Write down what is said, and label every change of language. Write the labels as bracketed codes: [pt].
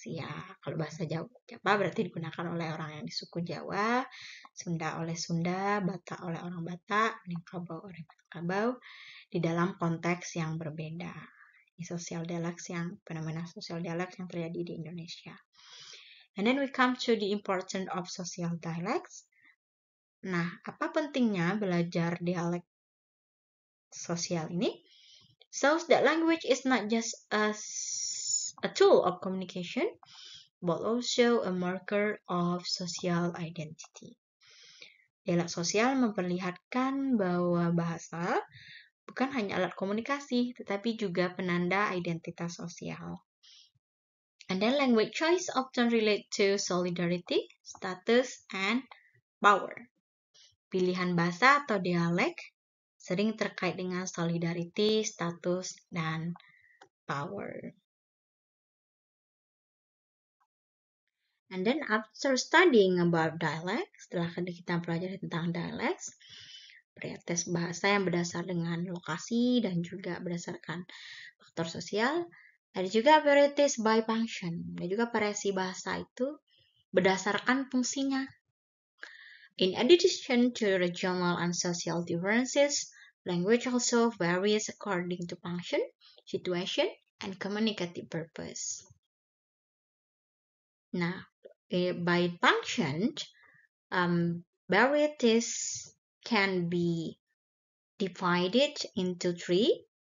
[id] Ya, kalau bahasa Jawa berarti digunakan oleh orang yang di suku Jawa, Sunda oleh Sunda, Batak oleh orang Batak, Minangkabau oleh Minangkabau di dalam konteks yang berbeda. Ini sosial dialect yang fenomena sosial dialect yang terjadi di Indonesia. [en] And then we come to the importance of social dialects. [id] Nah, apa pentingnya belajar dialek sosial ini? [en] Shows that language is not just a tool of communication, but also a marker of social identity. [id] Dialek sosial memperlihatkan bahwa bahasa bukan hanya alat komunikasi, tetapi juga penanda identitas sosial. [en] And then language choice often relate to solidarity, status, and power. [id] Pilihan bahasa atau dialek sering terkait dengan solidarity, status, dan power. [en] And then after studying about dialects, [id] setelah kita pelajari tentang dialects, varietas bahasa yang berdasar dengan lokasi dan juga berdasarkan faktor sosial, ada juga [en] varieties by function. [id] Ada juga variasi bahasa itu berdasarkan fungsinya. [en] In addition to regional and social differences, language also varies according to function, situation, and communicative purpose. Now, by function, varieties can be divided into three.